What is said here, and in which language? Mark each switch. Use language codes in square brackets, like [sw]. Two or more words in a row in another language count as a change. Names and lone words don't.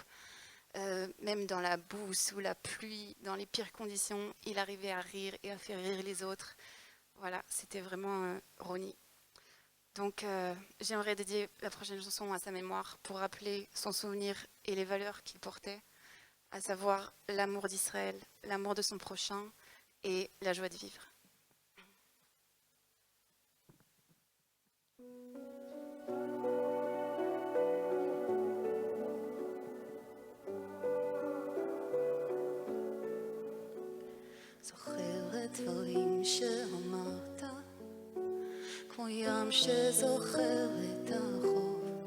[fr] Même dans la boue, sous la pluie, dans les pires conditions, il arrivait à rire et à faire rire les autres. Voilà, c'était vraiment Roni. Donc j'aimerais dédier la prochaine chanson à sa mémoire pour rappeler son souvenir et les valeurs qu'il portait, à savoir l'amour d'Israël, l'amour de son prochain et la joie de vivre. [he] זוכרת דברים שאמרת, כמו ים שזוכר את החוף.